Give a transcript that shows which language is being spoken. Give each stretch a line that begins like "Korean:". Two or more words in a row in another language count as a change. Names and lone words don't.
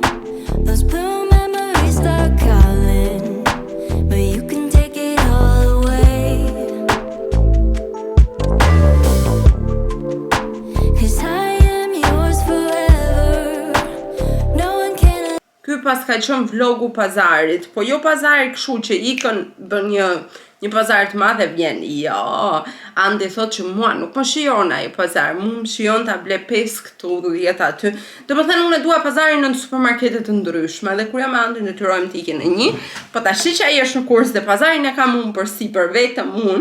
English: Those blue memories start calling, but you can take it all away. 'Cause I am yours forever. No one can.
Albanian: Ky pas ka qenë vlogu pazarit, po jo pazari kështu që ikën bën një pazar të madh e vjen. Jo, Andi thot që mua nuk më shijon ai pazar, mua më shijon ta ble 5 këtu, 10 aty. Domethënë unë dua pazarin në supermarkete të ndryshme, dhe kur jam me Andin detyrojmë të ikim në një, po tash që ai është në kurs dhe pazarin e kam unë përsipër vetëm unë.